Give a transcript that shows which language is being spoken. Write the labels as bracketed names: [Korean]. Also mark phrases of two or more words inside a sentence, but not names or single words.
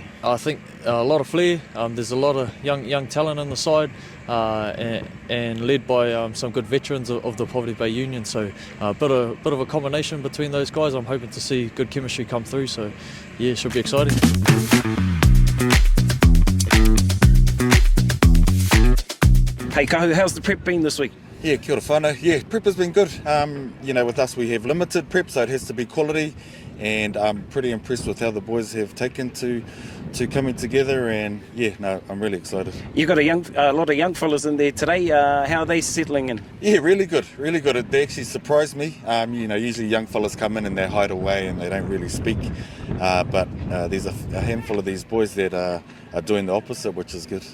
[English] I think a lot of flair, there's a lot of young talent on the side, and led by some good veterans of the Poverty Bay Union, so a bit of a combination between those guys. I'm hoping to see good chemistry come through, so yeah, it should be exciting. Hey Kahu, how's the prep been this week? Yeah, [Māori] kia ora whānau. [English] Yeah, prep has been good. You know, with us we have limited prep, so it has to be quality, and I'm pretty impressed with how the boys have taken to coming together, and yeah, no, I'm really excited. You've got a lot of young fellas in there today. How are they settling in? Yeah, really good, really good. They actually surprised me. You know, usually young fellas come in and they hide away and they don't really speak, but there's a handful of these boys that are doing the opposite, which is good.